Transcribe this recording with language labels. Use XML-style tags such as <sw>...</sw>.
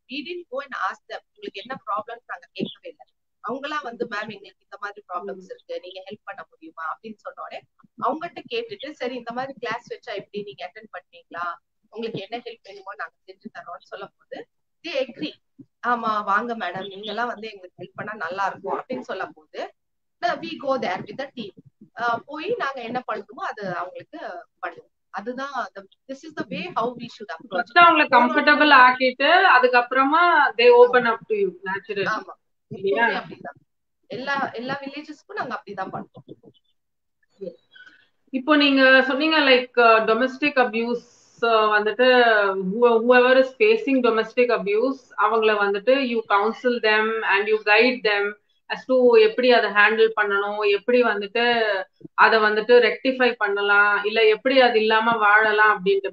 <en>we didn't go and ask them</en> <ta>உங்களுக்கு என்ன problem நாங்க கேட்கவே இல்லை. அவங்களா வந்து மேம் எங்களுக்கு இந்த மாதிரி ப்ராப்ளம்ஸ் இருக்கு, நீங்க ஹெல்ப் பண்ண முடியுமா அப்படின்னு சொன்னோடனே அவங்ககிட்ட கேட்டுட்டு சரி இந்த மாதிரி கிளாஸ் வச்சா எப்படி நீங்க அட்டென்ட் பண்ணுவீங்களா, உங்களுக்கு என்ன ஹெல்ப் வேணுமோ நாங்க செஞ்சு தரோம்னு சொல்லும் போது</ta> <en>they agree.</en> <ta>ஆமா வாங்க மேடம் நீங்க எல்லாம் வந்து எங்களுக்கு ஹெல்ப் பண்ணா நல்லா இருக்கும் அப்படின்னு சொல்லும் போது</ta> <en>we go there with the team.</en> <ta>போய் நாங்க என்ன பண்ணணுமோ அது அவங்களுக்கு பண்ணுவோம். அதுதான்</ta> <en>this is the way how we should approach.</en> <ta>அவங்கள கம்ஃபர்டபிள் ஆக்கிட்டு அதுக்கப்புறமா</ta> <en>they open up to you naturally.</en> <ta>ஆமா எப்பவுமே அப்படிதான். எல்லா வில்லேஜஸ்க்கும் நாங்க அப்படிதான் பண்றோம். இப்போ நீங்க சொன்னீங்க லைக் டொமஸ்டிக் அபியூஸ் வந்துட்டு</ta> <en>whoever is facing domestic abuse</en> <ta>அவங்கள வந்துட்டு</ta> <en>you counsel them and you guide them as to</en> <ta>எப்படி அதை ஹேண்டில் பண்ணணும், எப்படி வந்துட்டு அதை வந்துட்டு ரெக்டிஃபை பண்ணலாம், இல்ல எப்படி அது இல்லாம வாழலாம் அப்படின்ட்டு.</ta>